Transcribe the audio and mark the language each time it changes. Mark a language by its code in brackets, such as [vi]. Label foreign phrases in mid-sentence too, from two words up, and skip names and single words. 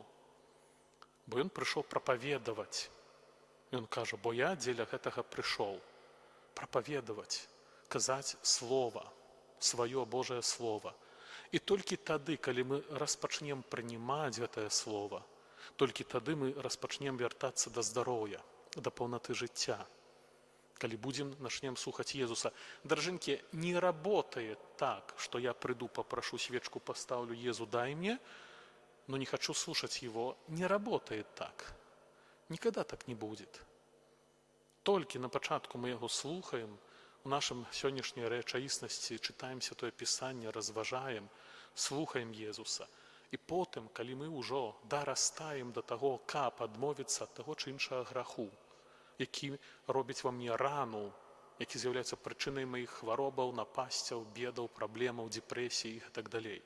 [be] Бо ён прыйшоў прапаведаваць. Ён кажа, бо я дзеля гэтага прыйшоў прапаведаваць, казаць слова, сваё Божае Слова. І толькі тады, калі мы распачнем прынимаць гэтае Слова, толькі тады мы распачнем вяртацца да здароўя, да паўнаты жыцця. Калі начнем слухаць Езуса. Даражэнькія, [ru] не работает так, что я приду, попрошу свечку, поставлю, Езу, дай мне, но не хочу слушать Его. Не работает так. Никогда так не будет. [be] Толькі на пачатку мы яго слухаем, у нашым сённяшняй рэчаіснасці чытаем Святое Пісанне, разважаем, слухаем Езуса. І потым, калі мы ўжо дарастаем да таго, каб адмовіцца ад таго ці іншага граху, які робіць ва мне рану, які з'яўляецца прычынай маіх хваробаў, напасцяў, бедаў, праблемаў, дэпрэсій і так далей.